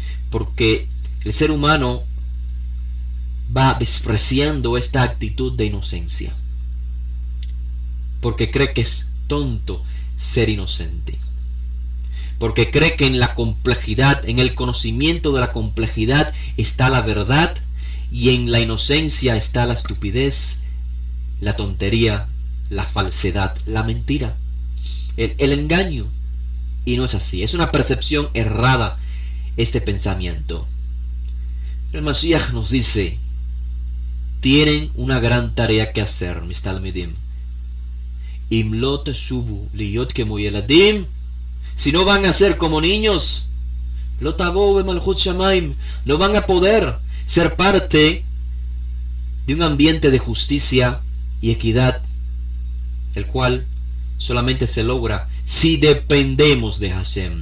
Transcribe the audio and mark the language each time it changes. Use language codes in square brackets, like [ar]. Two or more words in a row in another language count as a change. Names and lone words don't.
[es] Porque el ser humano va despreciando esta actitud de inocencia, porque cree que es tonto ser inocente, porque cree que en la complejidad, en el conocimiento de la complejidad está la verdad y en la inocencia está la estupidez, la tontería, la falsedad, la mentira, el engaño. Y no es así, es una percepción errada este pensamiento. El Mashiach nos dice: tienen una gran tarea que hacer, mis talmidim. [he] אם לא תשובו להיות כמו ילדים. [es] Si no van a ser como niños, [he] לא תבואו במלכות שמים, [es] no van a poder ser parte de un ambiente de justicia y equidad, el cual solamente se logra si dependemos de Hashem.